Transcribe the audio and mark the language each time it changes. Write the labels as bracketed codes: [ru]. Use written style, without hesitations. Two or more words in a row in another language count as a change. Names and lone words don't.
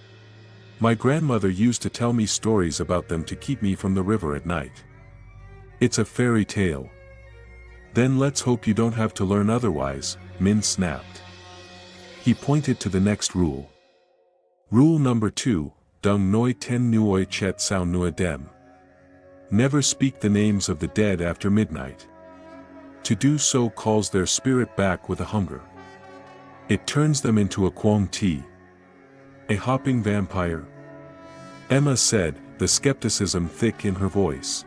[en] My grandmother used to tell me stories about them to keep me from the river at night. It's a fairy tale. Then let's hope you don't have to learn otherwise, Min snapped. He pointed to the next rule. Rule number 2, [vi] Dung noi ten nuoi chet sao nua dem. [en] Never speak the names of the dead after midnight. To do so calls their spirit back with a hunger. It turns them into a Quang Ti. A hopping vampire? Emma said, the skepticism thick in her voice.